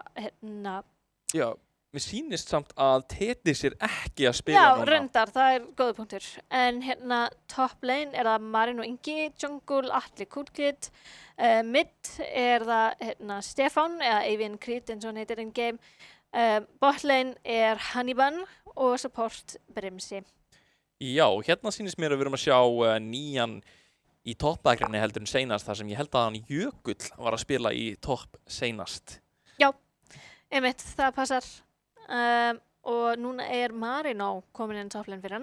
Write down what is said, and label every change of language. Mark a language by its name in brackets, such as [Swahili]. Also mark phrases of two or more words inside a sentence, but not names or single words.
[Icelandic] Já, mér sýnist samt að Tetis er ekki að spila Já, núna. reyndar, það er góða punktur. En [English] top lane [Icelandic] er það Marin og Ingi, jungle Atli Kúlkid, mid er það Stefán eða Avian Creed eins og hann heitir [English] in game. Bot lane [Icelandic] er Hannibal og support Brimsi. Já, hérna sýnist mér að við erum að sjá nýjan í toppbakgrunni heldur en seinast þar sem ég held að hann Jökull var að spila í topp seinast. Já, einmitt, það passar. Og núna er Marino komin inn [English] top lane [Icelandic] fyrir hann.